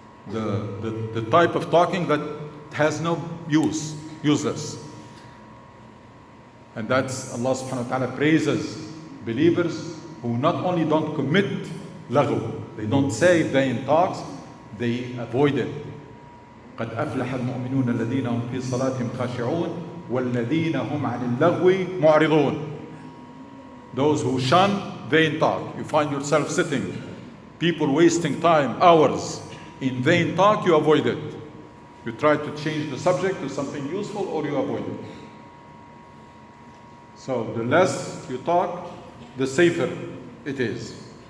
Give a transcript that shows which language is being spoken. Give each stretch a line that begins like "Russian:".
English: The type of talking that has no use, useless. And that's Allah subhanahu wa ta'ala praises believers who not only don't commit laghu, they don't say vain talks, they avoid it.
Arabic: قد أفلح المؤمنون الذين هم في صلاتهم خاشعون والذين هم عن اللغو معرضون.
English: Those who shun vain talk. You find yourself sitting, people wasting time, hours in vain talk, you avoid it. You try to change the subject to something useful or you avoid it. So the less you talk, the safer it is.